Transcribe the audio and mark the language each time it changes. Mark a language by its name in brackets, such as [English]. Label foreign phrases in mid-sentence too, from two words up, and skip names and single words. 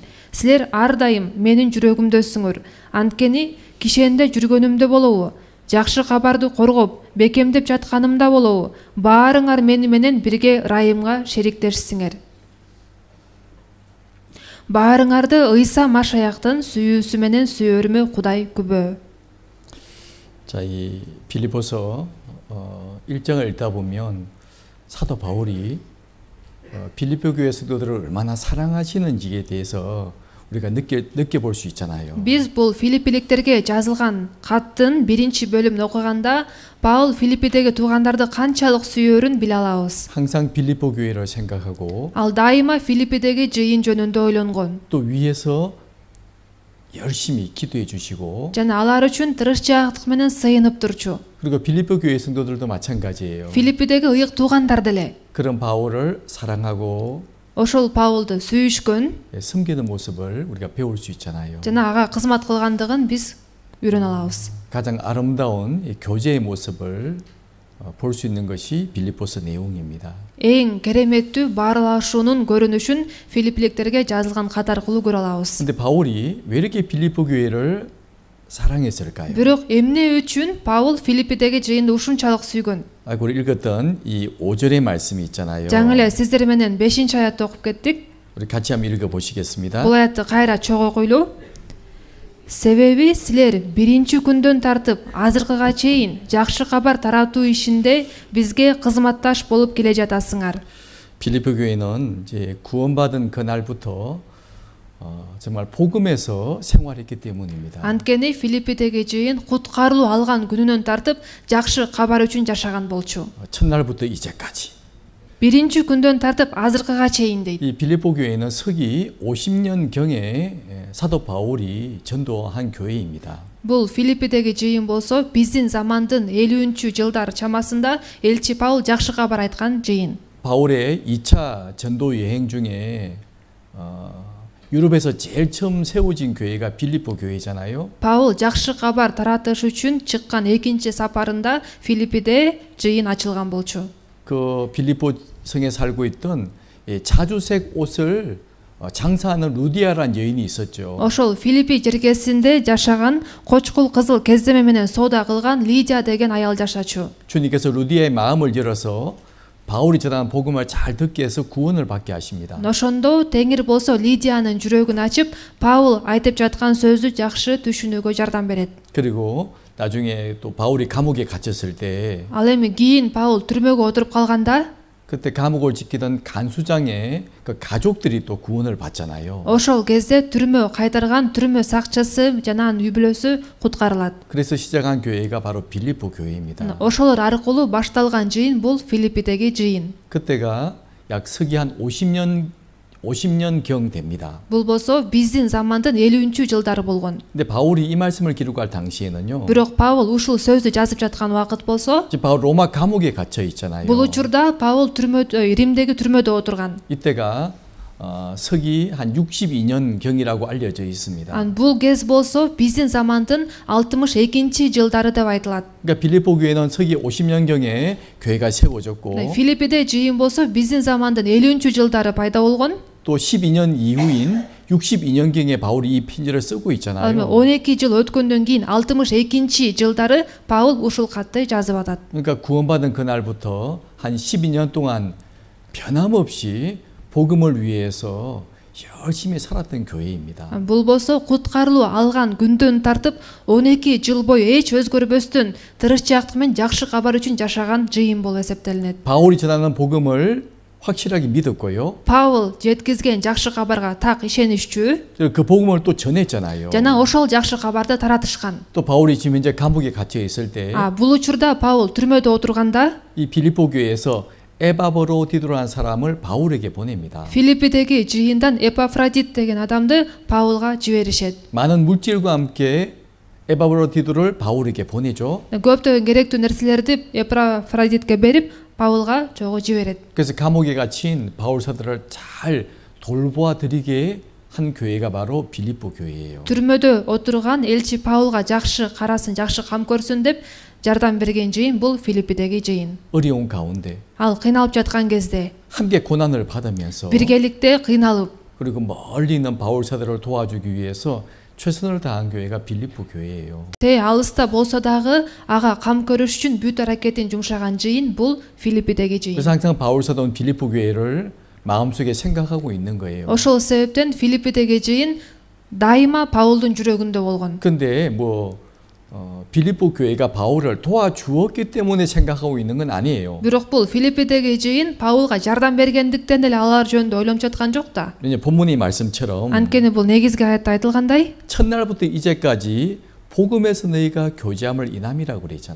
[Kyrgyz] Силер ар дайым менин жүрөгүмдөсүңөр. Анткени кишенде жүргөнүмдө болобу, жакшы кабарды коргоп, бекемдеп жатканымда болобу, баарыңар мени менен бирге ырайымга шериктешсиңер. Баарыңарды Ыйса Машаяктын сүйүүсү менен сүйөрүмө Кудай күбө. [Korean] 자, 이 빌립보서 1장을 읽다 보면 사도 바울이 빌립보 교회 성도들을 얼마나 사랑하시는지에 대해서 우리가 느껴볼 수 있잖아요. [Kyrgyz] Биз бул филиппиликтерге жазылган каттын биринчи бөлүмүн окуганда Паул Филиппидеги туугандарды канчалык сүйөрүн биле алабыз. [Korean] 항상 빌립보 교회를 생각하고 [Kyrgyz] Ал дайыма Филиппидеги жыйын жөнүндө ойлонгон. [Korean] 또 위에서 열심히 기도해 주시고 [Kyrgyz] Жана алар үчүн тырышчаактык менен сыйынып турчу. [Korean] 그리고 빌립보 교회 성도들도 마찬가지예요. [Kyrgyz] Филиппидеги ыйык туугандар деле [Korean] 그런 바울을 사랑하고 [Kyrgyz] ошол Паулду сүйүшкөн [Korean] 섬기는 모습을 우리가 배울 수 있잖아요. [Kyrgyz] жана ага кызмат кылгандыгын биз үйрөнө алабыз. [Korean] 가장 아름다운 이 교제의 모습을 볼 수 있는 것이 빌립보서 내용입니다. [Kyrgyz] Эң кереметтүү баарлашуунун көрүнүшүн филиппиликтерге жазылган кат аркылуу көрө алабыз. [Korean] 근데 바울이 왜 이렇게 빌립보 교회를 사랑했을까요? [Kyrgyz] Бирок эмне үчүн Паул Филиппидеги жыйынды ушунчалык сүйгөн? [Korean] 우리 읽었던 이 5절의 말씀이 있잖아요. [Kyrgyz] Жаңы эле сиздер менен 5-чи аятты окуп кеттик. [Korean] 우리 같이 한번 읽어 보시겠습니다. [Kyrgyz] Бул аятты кайра чогуу окуйлу. Себеби силер биринчи күндөн тартып азыркыга чейин жакшы кабар таратуу ишинде бизге кызматташ болуп келе жатасыңар. [Korean] 빌립보 교회는 이제 구원받은 그날부터 정말 복음에서 생활했기 때문입니다. [Kyrgyz] Анткени Филиппидеги жыйын куткарылуу алган күнүнөн тартып жакшы кабар үчүн жашаган болчу. [Korean] 첫날부터 이제까지. [Kyrgyz] Биринчи күндөн тартып азыркыга чейин дейт. [Korean] 이 빌립보 교회는 서기 50년 경에 사도 바울이 전도한 교회입니다. [Kyrgyz] Бул Филиппидеги жыйын болсо биздин замандын 50-жылдар чамасында элчи Паул жакшы кабар айткан жыйын. [Korean] 바울의 2차 전도 여행 중에 유럽에서 제일 처음 세워진 교회가 빌립보 교회잖아요. [Kyrgyz] Паул жакшы кабар таратыш үчүн чыккан экинчи сапарында Филиппиде жыйын ачылган болчу. [Korean] 그 빌립보 성에 살고 있던 자주색 옷을 장사하는 루디아라는 여인이 있었죠. [Kyrgyz] Ошол Филиппи жеркесинде жашаган кочкул кызыл кездеме менен соода кылган Лидия деген аял жашачу. [Korean] 주님께서 루디아의 마음을 열어서 바울이 전한 복음을 잘 듣게 해서 구원을 받게 하십니다. [Kyrgyz] Ошондо Теңир болсо Лидиянын жүрөгүн ачып, Паул айтып жаткан сөздү жакшы түшүнүүгө жардам берет. [Korean] 그리고 나중에 또 바울이 감옥에 갇혔을 때 [Kyrgyz] Ал эми кийин Паул түрмөгө отуруп калганда [Korean] 그때 감옥을 지키던 간수장의 그 가족들이 또 구원을 받잖아요. [Kyrgyz] ошол кезде түрмө кайтарган түрмө сакчысы жана анын үй бүлөсү куткарылат. [Korean] 그래서 시작한 교회가 바로 빌립보 교회입니다. [Kyrgyz] Ошолор аркылуу башталган жыйын бул Филиппидеги жыйын. [Korean] 그때가 약 서기 한 50년경 됩니다. [Kyrgyz] Бул болсо биздин замандын 50-жылдары болгон. [Korean] 근데 바울이 이 말씀을 기록할 당시에는요. [Kyrgyz] Бирок Паул ушул сөздү жазып жаткан убакыт болсо, [Korean] 바울 로마 감옥에 갇혀 있잖아요. [Kyrgyz] бул учурда Паул Римдеги түрмөдө отурган. [Korean] 이때가 서기 한 62년경이라고 알려져 있습니다. [Kyrgyz] Бул кез болсо биздин замандын 62-жылдары деп айтылат. [Korean] 그러니까 빌립보 교회는 서기 50년경에 교회가 세워졌고 [Kyrgyz] Филиппиде жыйын болсо биздин замандын 50-жылдары пайда болгон. [Korean] 또 12년 이후인 62년경에 바울이 이 편지를 쓰고 있잖아요. [Kyrgyz] 12 жыл өткөндөн кийин 62-жылдары Паул ушул катты жазып атат. [Korean] 그러니까 구원받은 그날부터 한 12년 동안 변함없이 복음을 위해서 열심히 살았던 교회입니다. [Kyrgyz] Бул болсо куткарылуу алган күндөн тартып 12 жыл бою эч өзгөрбөстөн тырышчаактык менен жакшы кабар үчүн жашаган жыйын болуп эсептелинет. [Korean] 바울이 전하는 복음을 확실하게 믿었고요. [Kyrgyz] Паул жеткизген жакшы кабарга так ишенишчү. [Korean] 그 복음을 또 전했잖아요. [Kyrgyz] жана ошол жакшы кабарды таратышкан. [Korean] 또 바울이 지금 이제 감옥에 갇혀 있을 때 [Kyrgyz] бул учурда Паул түрмөдө отурганда [Korean] 이 빌립보 교회에서 에바브로디도라는 사람을 바울에게 보냅니다. [Kyrgyz] Филиппидеги жыйындан Эпафродит деген адамды Паулга жиберишет. [Korean] 많은 물질과 함께 에바브로디도를 바울에게 보내죠. [Kyrgyz] көптөгөн керектүү нерселерди Эпафродитке берип Паулга жогу жиберет. [Korean] 그래서 감옥에 갇힌 바울 사도를 잘 돌보아 드리게 한 교회가 바로 빌립보 교회예요. [Kyrgyz] түрмөдө отурган элчи Паулга жакшы карасын, жакшы кам көрсүн деп жардам берген жыйын бул Филиппидеги жыйын. [Korean] 어려운 가운데 [Kyrgyz] Ал кыйналып жаткан кезде, [Korean] 함께 고난을 받으면서 [Kyrgyz] биргеликте кыйналып, [Korean] 그리고 멀리 있는 바울 사도를 도와주기 위해서 최선을 다한 교회가 빌립보 교회예요. [Kyrgyz] те алыста болсо дагы ага кам көрүш үчүн бүт аракетин жумшаган жыйын бул Филиппидеги жыйын. [Korean] 그래서 항상 바울 사도는 빌립보 교회를 마음속에 생각하고 있는 거예요. [Kyrgyz] Ошол себептен Филиппидеги жыйын дайыма Паулдун жүрөгүндө болгон. [Korean] 근데 빌립보 교회가 바울을 도와주었기 때문에 생각하고 있는 건 아니에요. [Kyrgyz] Бирок бул Филиппидеги жыйын Паулга жардам бергендиктен эле алар жөнүндө ойлонуп жаткан жок да. [Korean] 왜냐 본문의 말씀처럼 [Kyrgyz] Анткени бул негизги аятта айтылгандай, [Korean] 첫날부터 이제까지 복음에서 너희가 교제함을 인함이라고 그랬잖아요.